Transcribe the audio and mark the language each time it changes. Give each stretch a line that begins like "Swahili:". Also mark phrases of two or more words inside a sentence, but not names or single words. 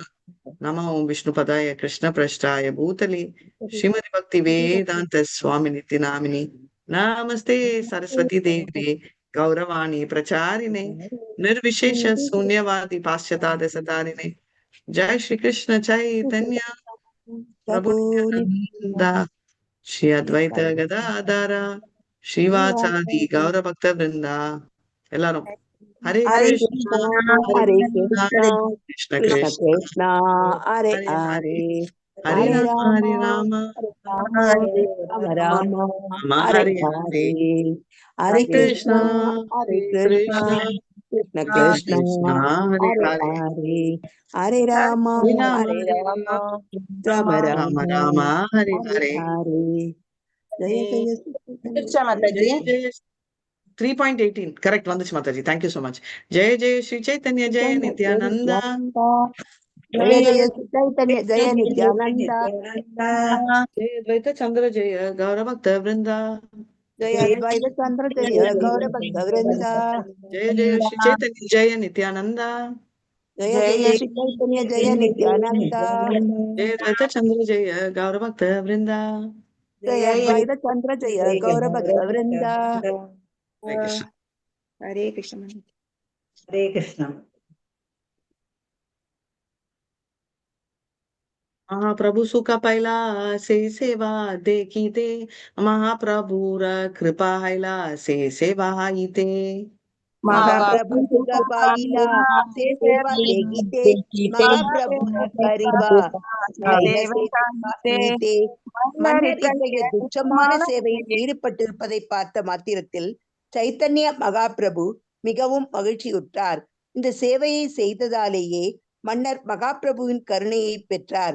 Sanskrit: नमो विष्णुपदाय कृष्णप्रेष्ठाय भूतले श्रीमद् भक्ति वेदांत स्वामी नित्य नामिनी नमस्ते सरस्वती देवी गौरवाणी प्रचारिणे निर्विशेष शून्यवादी पाश्चात्य सतारिणे। जय श्री कृष्ण चैतन्य प्रभु नित्यानंद श्री अद्वैत गदाधर श्रीवासादि गौर भक्त वृंदा எல்லாரும் हरे हरे कृष्णा हरे कृष्ण कृष्ण कृष्ण कृष्ण कृष्ण हरे हरे हरे हरे हरे राम राम राम राम हरे हरे हरे हरे हरे कृष्णा कृष्ण कृष्ण कृष्ण हरे हरे हरे हरे हरे राम राम राम राम राम हरे हरे हरे। हरे जय जय जय जय
English: 3.18 करेक्ट
Tamil: வந்துச்சு மாதாஜி
English: thank you so much.
Sanskrit: जय जय श्री चैतन्य जय नित्यानंद जय जय चैतन्य जय नित्यानंद जय अद्वैत चंद्र जय गौर भक्त वृंदा जय अद्वैत चंद्र जय गौर भक्त वृंद जय जय श्री चैतन्य जय नित्यानंद जय जय श्री चैतन्य जय नित्यानंद जय अद्वैत चंद्र जय गौर भक्त वृंदा जय अद्वैत चंद्र जय गौर भक्त वृंद। हरे कृष्ण हरे कृष्ण हरे कृष्ण।
Bangla: মহাপ্রভু সুখ পৈলা সে সেবা দেখী তে মহাপ্রভুর কৃপা হৈলা সে সেবা হিতে মহাপ্রভু সুখ পাইলা সে সেবা দেখিতে
Tamil: महाप्रभु கரிபா மன்னர் இத்தகைய துச்சமான சேவையில் ஈடுபட்டிருப்பதை பார்த்த மாத்திரத்தில் சைத்தன்ய மகாபிரபு மிகவும் மகிழ்ச்சியுற்றார். இந்த சேவையை செய்ததாலேயே மன்னர் மகாபிரபுவின் கருணையை பெற்றார்.